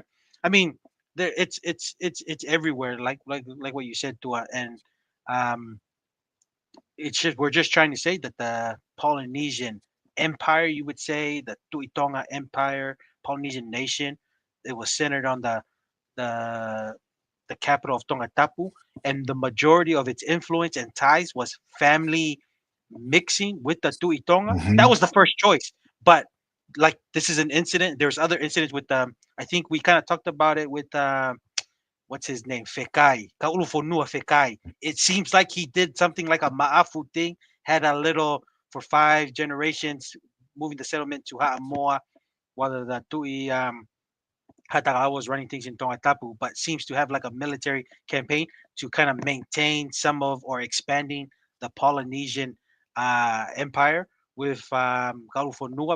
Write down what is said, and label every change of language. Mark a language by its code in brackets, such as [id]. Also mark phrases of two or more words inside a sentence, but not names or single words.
[en] I mean, there it's everywhere, like what you said, Tua, and um, it's just we're just trying to say that the Polynesian Empire, you would say, the Tuitonga Empire, Polynesian nation, it was centered on the the capital of Tongatapu, and the majority of its influence and ties was family mixing with the Tuitonga. That Hmm. was the first choice. But like this is an incident. There's other incidents with I think we kind of talked about it with what's his name? Fekai. Kaulufonua Fekai. It seems like he did something like a Ma'afu thing, had a little for 5 generations moving the settlement to Ha'amoa, while the Tui Hatarawa was running things in Tongatapu, but seems to have like a military campaign to kind of maintain some of or expanding the Polynesian empire with Kalufonua.